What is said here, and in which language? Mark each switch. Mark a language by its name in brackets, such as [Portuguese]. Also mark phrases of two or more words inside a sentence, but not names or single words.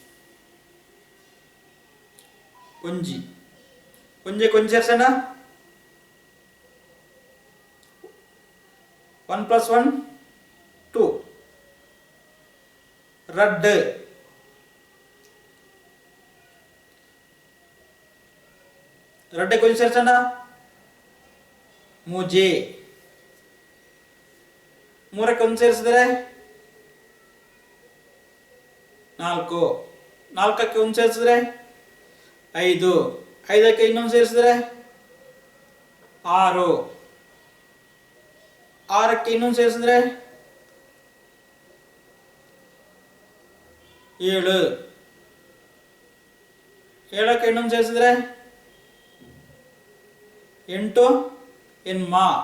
[Tulu] ಒಂಜಿ ಒಂಜೆ [Kannada] ಕೊಂಚ ಸೇರ್ಸೋಣ, 1 + 1 2 ರಡ್ ರಡ್ಡೆ ಕೊಂಚ ಸೇರ್ಸೋಣ, ಮೂಜೆ 3ಕ್ಕೆ 1 ಸೇರಿಸಿದ್ರೆ 4 4ಕ್ಕೆ 1 ಸೇರಿಸಿದ್ರೆ 5 5ಕ್ಕೆ ಇನ್ನೊಂದು ಸೇರಿಸಿದ್ರೆ 6 6ಕ್ಕೆ ಇನ್ನೊಂದು ಸೇರಿಸಿದ್ರೆ 7 7ಕ್ಕೆ ಇನ್ನೊಂದು ಸೇರಿಸಿದ್ರೆ 8 ಎನ್ಮ